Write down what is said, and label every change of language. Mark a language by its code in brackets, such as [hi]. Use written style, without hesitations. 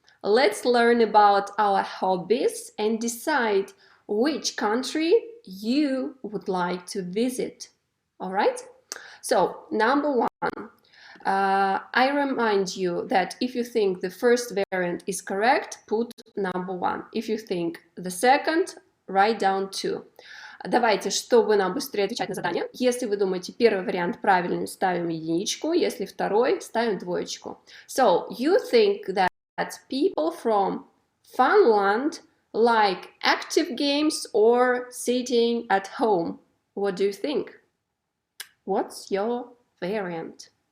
[en] Let's learn about our hobbies and decide which country you would like to visit. All right? So, number 1. I remind you that if you think the first variant is correct, put number 1. If you think the second, write down 2. [ru] Давайте, чтобы нам быстрее отвечать на задание. Если вы думаете, первый вариант правильный, ставим единичку. Если второй, ставим двоечку. [en] So, you think that people from Funland like active games or sitting at home. What do you think? What's your variant?